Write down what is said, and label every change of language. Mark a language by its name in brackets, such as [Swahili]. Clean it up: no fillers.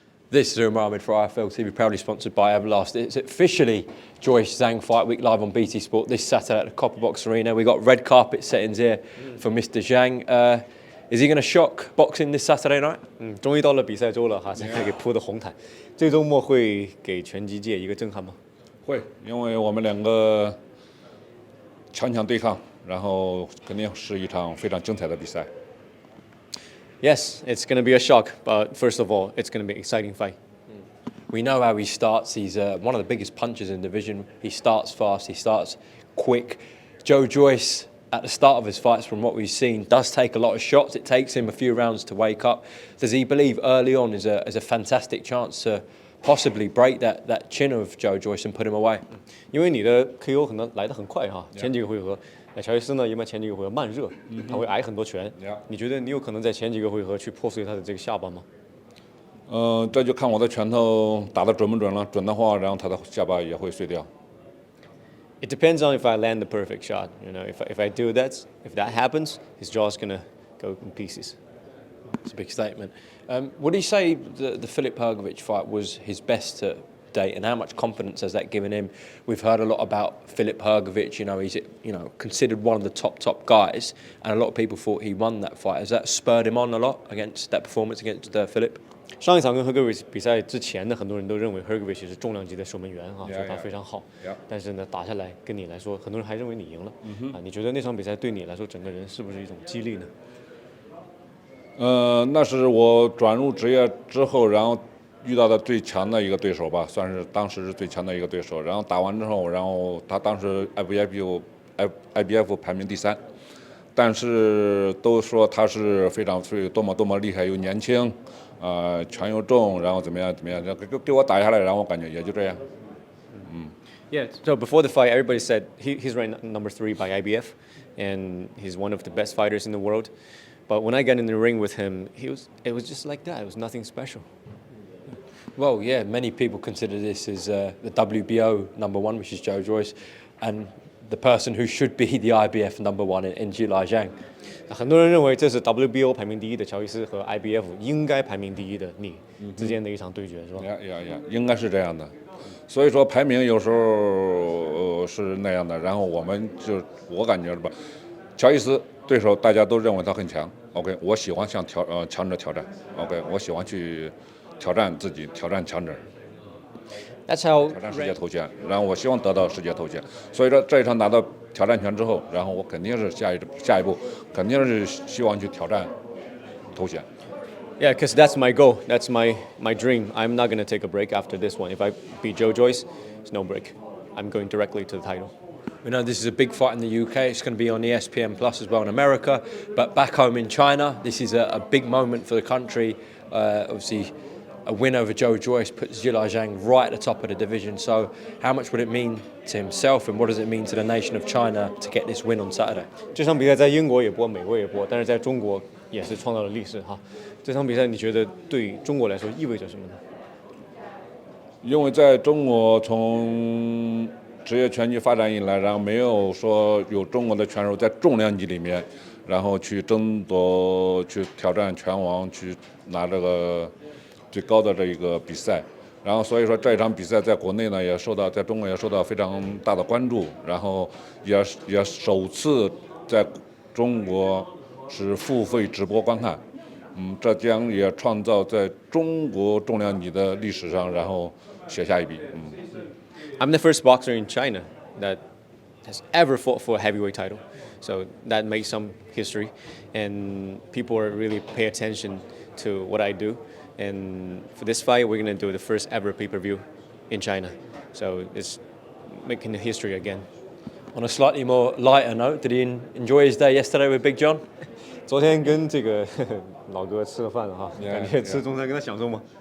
[English] This is Umar Ahmed for IFL TV, proudly sponsored by Everlast. It's officially Joyce Zhang Fight Week live on BT Sport this Saturday at the Copper Box Arena. We've got red carpet settings here for Mr. Zhang. Is he going to shock boxing this Saturday night? [Chinese] 终于到了比赛周了哈，现在给铺的红毯，这周末会给拳击界一个震撼吗？会，因为我们两个强强对抗，然后肯定是一场非常精彩的比赛。 [English] Yes, it's going to be a shock, but first of all, it's going to be an exciting fight. We know how he starts. He's one of the biggest punchers in the division. He starts fast, he starts quick. Joe Joyce, at the start of his fights, from what we've seen, does take a lot of shots. It takes him a few rounds to wake up. Does he believe early on is a fantastic chance to possibly break that chin of Joe Joyce and put him away? [Chinese] 因为你的 KO 可能来得很快哈，前几个回合，乔伊斯呢一般前几个回合慢热，他会挨很多拳。你觉得你有可能在前几个回合去破碎他的这个下巴吗？这就看我的拳头打得准不准了，准的话，然后他的下巴也会碎掉。 [English] It depends on if I land the perfect shot. You know, if I do that, if that happens, his jaw's gonna go in pieces. It's a big statement. Would he say the Filip Hrgović fight was his best to date, and how much confidence has that given him? We've heard a lot about Filip Hrgović. You know, he's considered one of the top guys, and a lot of people thought he won that fight. Has that spurred him on a lot against that performance against Filip? [Chinese] 上一场跟 Hrgović 比赛之前呢，很多人都认为 Hrgović 是重量级的守门员哈，说他非常好。但是呢，打下来跟你来说，很多人还认为你赢了。你觉得那场比赛对你来说，整个人是不是一种激励呢？那是我转入职业之后，然后遇到的最强的一个对手吧，算是当时是最强的一个对手。然后打完之后，然后他当时 IBF 排名第3，但是都说他是多么厉害，又年轻，拳又重，然后怎么样，给我打下来，然后我感觉也就这样。 [English] Yeah, so before the fight, everybody said he's ranked number 3 by IBF, and he's one of the best fighters in the world. But when I got in the ring with him, it was just like that. It was nothing special. Well, yeah, many people consider this as the WBO number 1, which is Joe Joyce, and the person who should be the IBF number 1 in Zhilei Zhang. [Chinese] 很多人认为这是 WBO 排名第1的乔伊斯和 IBF 应该排名第1的你之间的一场对决，是吧？应该是这样的。所以说排名有时候是那样的，然后我感觉是吧，乔伊斯对手大家都认为他很强。 OK， 我喜欢向强者挑战。OK， 我喜欢去挑战自己，挑战强者。 [English] That's how [Chinese] 挑战世界头衔，然后我希望得到世界头衔。所以说这一场拿到挑战权之后，然后我肯定是下一步肯定是希望去挑战头衔。 [English] Yeah, because that's my goal. That's my dream. I'm not going to take a break after this one. If I beat Joe Joyce, there's no break. I'm going directly to the title. We know this is a big fight in the UK. It's going to be on ESPN Plus as well in America. But back home in China, this is a big moment for the country. Obviously, a win over Joe Joyce puts Zhilei Zhang right at the top of the division. So how much would it mean to himself, and what does it mean to the nation of China to get this win on Saturday? [Chinese] 这场比赛在英国也播，美国也播，但是在中国也是创造了历史哈。这场比赛你觉得对中国来说意味着什么呢？因为在中国从职业拳击发展以来，然后没有说有中国的拳手在重量级里面，然后去争夺、去挑战拳王，去拿这个最高的这一个比赛。然后所以说这一场比赛在国内呢在中国也受到非常大的关注，然后也首次在中国是付费直播观看，这将也创造在中国重量级的历史上，然后写下一笔。 [English] I'm the first boxer in China that has ever fought for a heavyweight title, so that makes some history, and people are really pay attention to what I do. And for this fight, we're going to do the first ever pay-per-view in China. So it's making the history again. On a slightly more lighter note, did he enjoy his day yesterday with Big John? [Chinese] 昨天跟这个老哥吃了饭了哈，感觉吃中餐跟他享受吗？